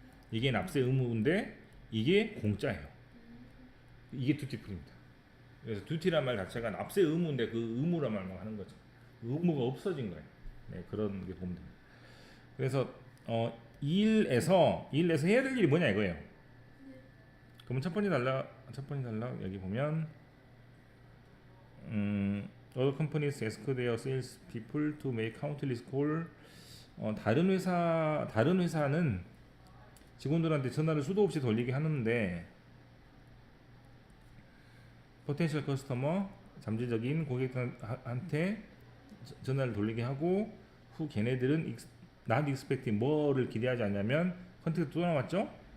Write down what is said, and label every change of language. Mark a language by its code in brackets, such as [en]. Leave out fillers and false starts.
[ko] 이게 납세 의무인데 이게 공짜예요. 이게 듀티프리입니다. 그래서 듀티란 말 자체가 납세 의무인데 그 의무란 말만 하는 거죠. 의무가 없어진 거예요. 네, 그런 게 보면 됩니다. 그래서 일에서 해야 될 일이 뭐냐 이거예요. 그러면 첫 번째 단락 여기 보면 [en] other companies ask their sales people to make countless call. [ko] 다른 회사는 직원들한테 전화를 수도 없이 돌리게 하는데 포텐셜 커스터머 잠재적인 고객한테 전화를 돌리게 하고 후 걔네들은 [en] not expecting [ko] 뭐를 기대하지 않냐면 컨택트 또 나왔죠?